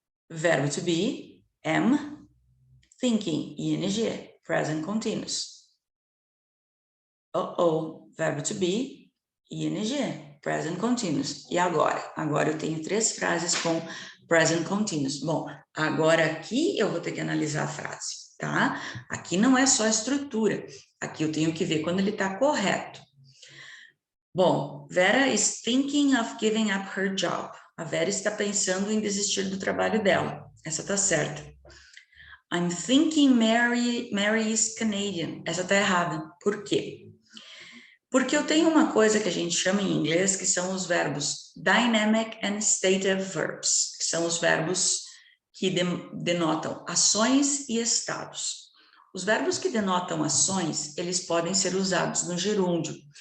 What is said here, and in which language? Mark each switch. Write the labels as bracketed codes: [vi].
[pt] Verbo to be, am, thinking, ing, present continuous. Verbo to be, ing, present continuous. E agora? Agora eu tenho 3 frases com present continuous. Bom, agora aqui eu vou ter que analisar a frase, tá? Aqui não é só a estrutura. Aqui eu tenho que ver quando ele está correto. [en] Bom, Vera is thinking of giving up her job. [pt] A Vera está pensando em desistir do trabalho dela. Essa tá certa. [en] I'm thinking Mary is Canadian. [pt] Essa tá errada. Por quê? Porque eu tenho uma coisa que a gente chama em inglês, que são os verbos dynamic and stative verbs, que são os verbos que denotam ações e estados. Os verbos que denotam ações, eles podem ser usados no gerúndio.